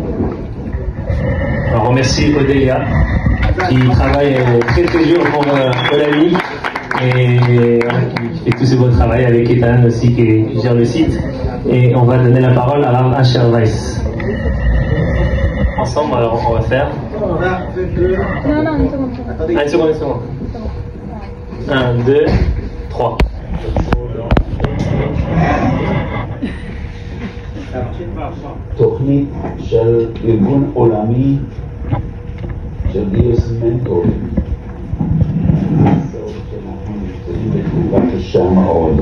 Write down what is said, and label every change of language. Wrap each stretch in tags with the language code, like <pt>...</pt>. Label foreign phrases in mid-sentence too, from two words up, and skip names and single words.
<fr>Alors, on remercie Odélia qui travaille très très dur pour Olami et qui fait tout ce beau travail avec Ethan aussi qui gère le site. Et on va donner la parole à Rav Asher Weiss. Ensemble, alors on va faire. Non, une seconde. Une seconde. 1, 2, 3.</fr> <he>תוכנית של ארגון עולמי של גיוס מנטורים. שאנחנו נמצאים בתקופה קשה מאוד.</he>